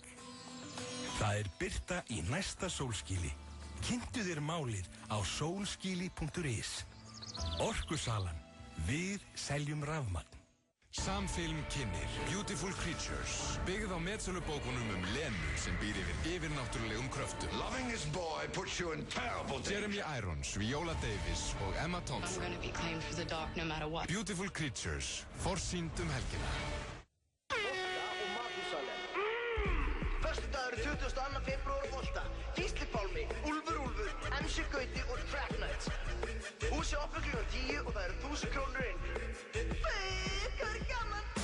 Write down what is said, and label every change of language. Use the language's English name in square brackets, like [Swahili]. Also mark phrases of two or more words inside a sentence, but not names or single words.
[Icelandic] Það er birta í næsta sólskíli. Kynntu þér málið á solskili.is. Orkusalan. Við seljum rafmagn. Samfilm kynnir Beautiful Creatures, byggð á metsölubókunum Lenu sem býr yfir yfirnáttúrulegum kröftum. [English] Loving this boy puts you in terrible danger. [Icelandic] Jeremy Irons, Viola Davis og Emma Thompson. [English] I'm gonna be claimed for the dark no matter what. Beautiful Creatures, [Icelandic] forsýnd helgina. Föstudagur 22. febrúar og Volta. Gísli Pálmi, Úlfur, MC Gauti og Crack Nuts. Húsi opnar klukkan 10 og það eru 1000 krónur inn. Hvað er gaman?